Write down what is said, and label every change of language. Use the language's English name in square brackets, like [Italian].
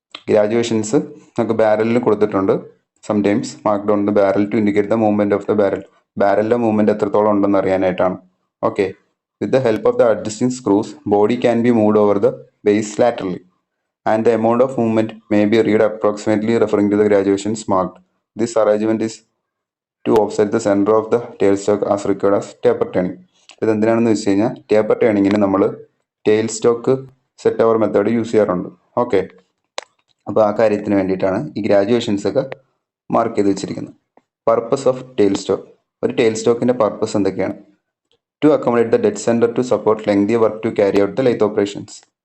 [Malayalam] Graduations നമുക്ക് ബാരലിൽ കൊടുത്തിട്ടുണ്ട്. [English] Sometimes marked on the barrel to indicate the movement of the barrel. [Malayalam] ബാരലിൻ്റെ movement എത്രത്തോളം ഉണ്ടെന്ന് അറിയാനായിട്ടാണ്. [English] Okay, with the help of the adjusting screws body can be moved over the base laterally and the amount of movement may be read approximately referring to the graduations marked. This arrangement is to offset the center of the tailstock as required as taper turning. [Malayalam] ഇത് എന്തിനാണെന്ന് വെച്ച് കഴിഞ്ഞാൽ taper ടേണിങ്ങിന് നമ്മൾ tail stock set hour method use ചെയ്യാറുണ്ട്. Okay, അപ്പോൾ ആ കാര്യത്തിന് വേണ്ടിയിട്ടാണ് ഈ ഗ്രാജുവേഷൻസ് ഒക്കെ മാർക്ക് ചെയ്ത് വെച്ചിരിക്കുന്നത്. [English] Purpose of tailstock. [Malayalam] ഒരു ടെയിൽ സ്റ്റോക്കിൻ്റെ പർപ്പസ് എന്തൊക്കെയാണ്? [English] To accommodate the dead centre to support lengthy work to carry out the lathe operations.